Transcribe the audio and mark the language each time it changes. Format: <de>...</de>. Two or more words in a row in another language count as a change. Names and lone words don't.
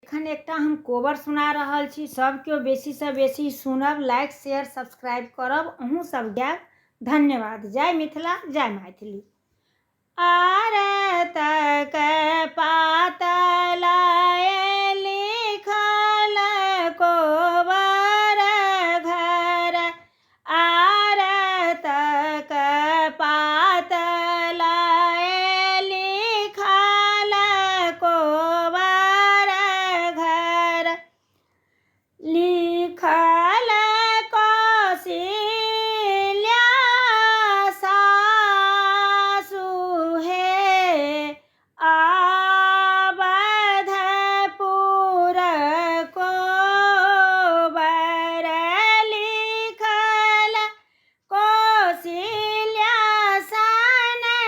<mai>एखन एकटा हम कोबर सुना रहल छी। सब केओ बेसी से बेसी सुनब,</mai> <en>like share subscribe</en> <mai>करब। अहूँ सब के धन्यवाद। जय मिथिला, जय मैथिली। आरत के पातल लिखल कोबर घर, आरत के पातल लिखल कोबर घर, लिखल कौशल्या सासु हे, अवधपुर कोबर, लिखल कौशल्या सन</mai>